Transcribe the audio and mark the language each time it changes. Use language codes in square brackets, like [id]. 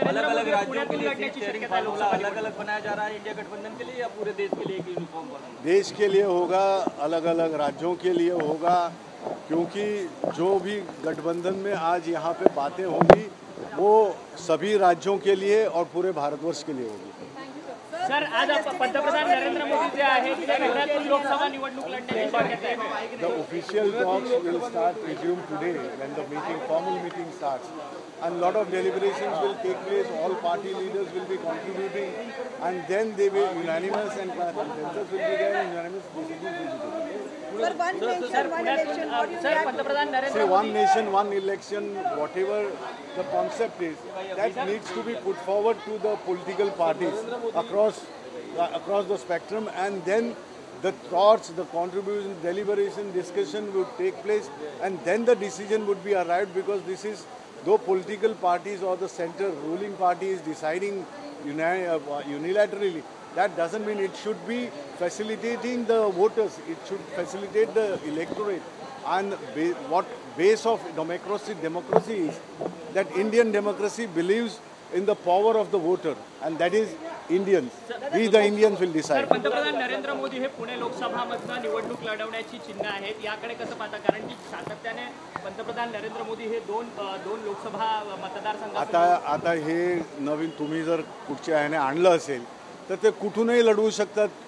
[hi] अलग अलग राज्यों के लिए सीट शेयरिंग फार्मूला अलग अलग बनाया जा रहा है इंडिया गठबंधन के लिए या पूरे देश के लिए एक यूनिफॉर्म फार्मूला? देश के लिए होगा, अलग अलग राज्यों के लिए होगा, क्योंकि जो भी गठबंधन में आज यहाँ पे बातें होंगी वो सभी राज्यों के लिए और पूरे भारतवर्ष के लिए होगी. [mr] सर, आज पंतप्रधान नरेंद्र मोदी जे आहेत ते गुजरातमधून लोकसभा निवडणूक लढण्याची शक्यता आहे. [en] The official talks will start resume today when the formal meeting starts, and lot of deliberations will take place. All party leaders will be contributing, and then they will unanimous and consensus will be there, and unanimous decisions will be taken. Sir, one nation, one election. What do you [mr] sir, [en] react? [mr] पंतप्रधान Narendra [en] Say one nation, one election, whatever the concept is, that needs to be put forward to the political parties across the spectrum, and then the thoughts, the contribution, deliberation, discussion would take place, and then the decision would be arrived, because this is, though political parties or the center ruling party is deciding unilaterally, that doesn't mean it should be facilitating the voters, it should facilitate the electorate. And what base of democracy is that Indian democracy believes in the power of the voter, and that is Indians. We the Indians will [mr] sir, [en] decide. [mr] पंतप्रधान नरेंद्र मोदी हे पुणे लोकसभामधनं निवडणूक लढवण्याची चिन्ह आहेत. याकडे कसं पाहता, कारण की सातत्याने पंतप्रधान नरेंद्र मोदी हे दोन लोकसभा मतदारसंघात आता हे नवीन तुम्ही जर कुठच्या ह्याने आणलं असेल तर ते कुठूनही लढवू शकतात.